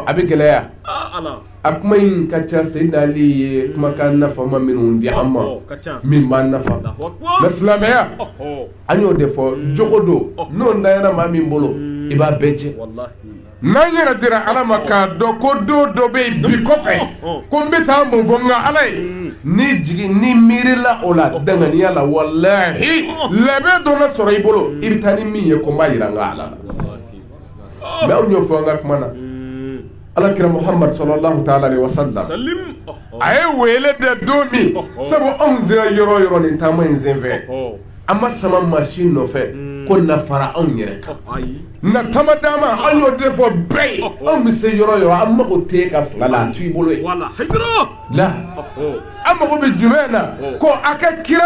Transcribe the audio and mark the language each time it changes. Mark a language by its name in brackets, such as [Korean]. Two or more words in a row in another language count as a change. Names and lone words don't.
[Bambara] a bɛ gɛlɛya a kuma in ka ca Seyidina Ali ye kumakan nafama minnu di an ma min b'an nafa mais silamɛya an y'o de fɔ jogo don n'o ntanyana maa min bolo i b'a bɛɛ cɛ n'an yɛrɛ dira ala ma k'a dɔn ko don dɔ bɛ yen bi kɔfɛ ko n bɛ taa mun fɔ nka ala ye ni jigi ni miirila o la danganiya la walahi labɛn dɔ na sɔrɔ i bolo i bɛ taa ni min ye ko n b'a yira n ka ala la mais anw y'o fɔ an ka kuma na ala kira Muhammad [Arabic] صلى الله تعالى عليه وسلم [Bambara] a ye wele de don min sabu anw sera yɔrɔ o yɔrɔ nin taama in senfɛ an ma sama machine nɔfɛ ko na fara anw yɛrɛ kan na tama dama an y'o de fɔ bɛɛ ye anw bɛ se yɔrɔ o yɔrɔ an mago tɛ ka fanga la a to i bolo ye la an mago bɛ jumɛn na ko a ka kira